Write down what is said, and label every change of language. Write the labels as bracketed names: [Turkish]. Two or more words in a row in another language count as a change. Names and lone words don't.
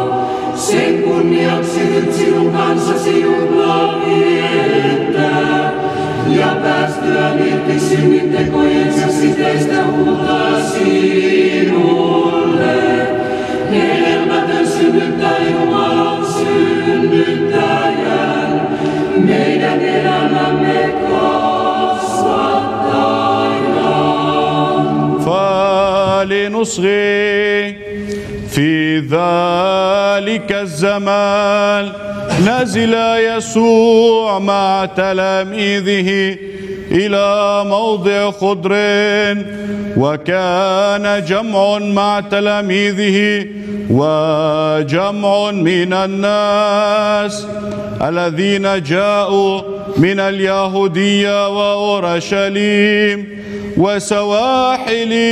[Finnish] Sen kunniaksi nyt sinun kanssasi juhlaa viettää, ja päästyään irti synnintekojensa siteistä huutaa sinulle. Hedelmätön synnyttää Jumalan synnyttäjän, meidän elämämme kasvattaja. [Arabic] فلنصغي في ذلك الزمان نزل يسوع مع تلاميذه إلى موضع خضر، وكان جمع مع تلاميذه وجمع من الناس الذين جاءوا من اليهودية وأورشليم وسواحل